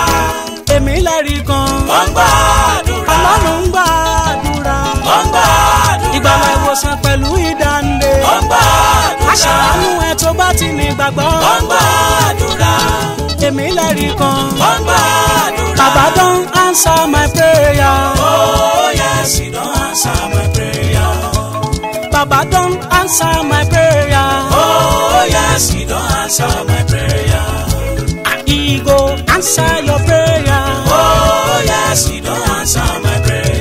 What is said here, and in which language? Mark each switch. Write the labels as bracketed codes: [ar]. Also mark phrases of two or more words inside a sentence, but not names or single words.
[yo] Èmi lẹ́rìí kan. Ó ń gbọ́ àdúrà. Ọlọ́run ń gbọ́ àdúrà. Ó ń gbọ́ àdúrà. Ìgbàlà ìwòsàn pẹ̀lú ìdáǹdè. Ó ń gbọ́ àdúrà. Aṣàánú ẹ tó bá ti ní gbàgbọ́. Ó ń gbọ́ àdúrà. Èmi lẹ́rìí kan. Ó ń gbọ́ àdúrà. [pcm] Bàbá don answer my prayer. Oh yes, he don't answer my prayer. Bàbá don answer my prayer. Oh yes, he don't answer my prayer. He go answer your prayer. Oh yes, he don't answer my prayer.